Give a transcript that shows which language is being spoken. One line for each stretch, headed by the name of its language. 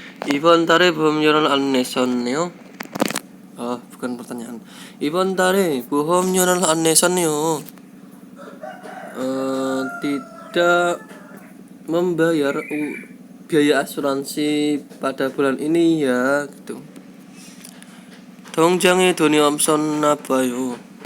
Korean: 이번 달에 보험료를 안 내셨네요.
Indonesian: bukan pertanyaan.
Korean: 이번 달에 보험료를 안 내셨네요.
Indonesian: Tidak membayar biaya asuransi pada bulan ini ya, gitu.
Korean: 통장에 돈이 없었나 봐요.